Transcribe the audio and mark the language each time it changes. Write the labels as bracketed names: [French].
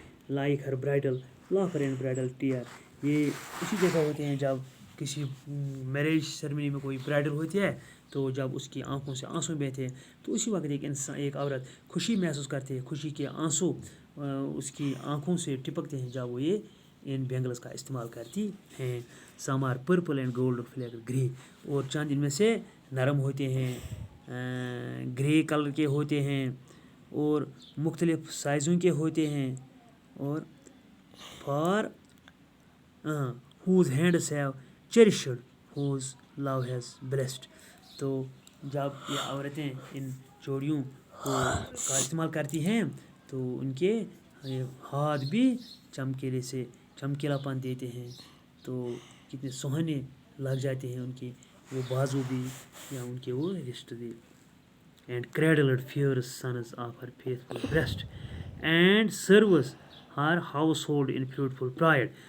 [English] Like her bridal laughter and bridal tear. [Hindi] ये इसी जैसा होते हैं जब किसी मैरिज सेरेमनी में कोई ब्राइडल होती है, तो जब उसकी आंखों से आंसू बहते हैं, तो उसी वक्त एक औरत खुशी महसूस करती है, खुशी के आंसू उसकी आंखों से टिपकते हैं जब वो ये इन बैंगल्स का इस्तेमाल करती हैं. [English] Some are purple and gold flake grey. [Hindi] और चंद इनमें से नरम होते हैं, ग्रे कलर के होते हैं, और मुख्तलिफ साइज़ों के होते हैं. [English] और for whose hands have cherished, whose love has blessed. [Hindi] तो जब ये औरतें इन चूड़ियों का इस्तेमाल करती हैं, तो उनके हाथ भी चमकीलापन देते हैं, तो कितने सुहाने लग जाते हैं उनके वो बाजू भी या उनके वो रिस्ट भी. [English] And cradled fierce sons of her faithful breast, and serves her household in fruitful pride.